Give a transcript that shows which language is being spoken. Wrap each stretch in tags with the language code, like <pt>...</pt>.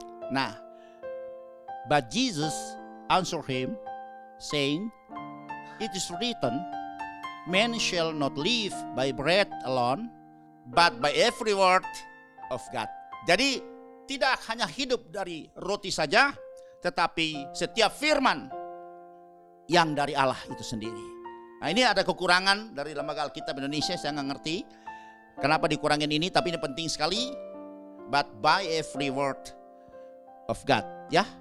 <en>Nah, but Jesus answered him, saying, it is written, man shall not live by bread alone, but by every word of God.</en> <id>Jadi tidak hanya hidup dari roti saja, tetapi setiap firman yang dari Allah itu sendiri. Nah, ini ada kekurangan dari Lembaga Alkitab Indonesia, saya nggak ngerti kenapa dikurangin ini, tapi ini penting sekali.</id> <en>But by every word of God, ya.</en>